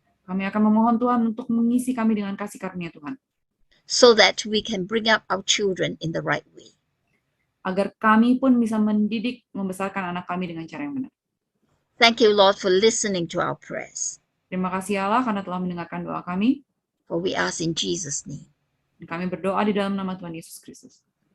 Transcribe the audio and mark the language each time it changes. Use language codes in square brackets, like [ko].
[id] Kami akan memohon Tuhan untuk mengisi kami dengan kasih karunia Tuhan. [en] So that we can bring up our children in the right way. [id] Agar kami pun bisa mendidik, membesarkan anak kami dengan cara yang benar. [en] Thank you, Lord, for listening to our prayers. [id] Terima kasih Allah karena telah mendengarkan doa kami. [en] For we ask in Jesus' name. [id] Dan kami berdoa di dalam nama Tuhan Yesus Kristus.